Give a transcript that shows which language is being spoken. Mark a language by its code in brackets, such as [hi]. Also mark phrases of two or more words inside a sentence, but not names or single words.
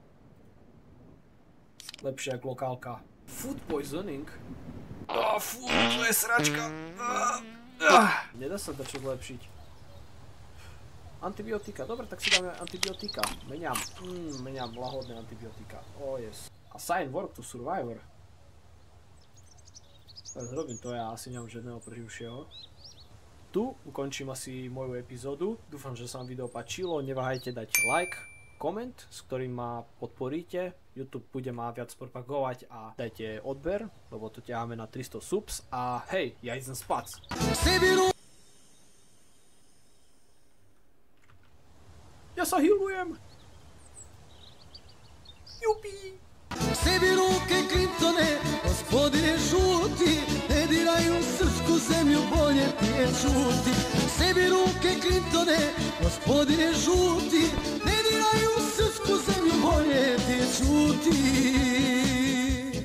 [sk] Lepšie ako lokálka. [en] Food poisoning? [sk] Fú, to je sračka. Nedá sa dačo zlepšiť. Antibiotika, dobre, tak si dáme antibiotika. Meniam lahodné antibiotika. [en] Yes. Assign work to survivor. [sk] Zrobím to, ja asi nemám žiadneho preživšieho. Tu ukončím asi moju epizódu. Dúfam, že sa vám video páčilo. Neváhajte dať like, koment, s ktorým ma podporíte. YouTube bude ma viac propagovať a dajte odber, lebo to ťaháme na 300 subs a hej, ja idem spať. Ja sa healujem. Jupi. [sr] Sebi ruke Clintone, gospodine žuti, ne diraju srpsku zemlju, bolje ti je čuti. Sebi ruke Clintone, gospodine žuti, ne diraju srpsku zemlju, bolje ti je čuti.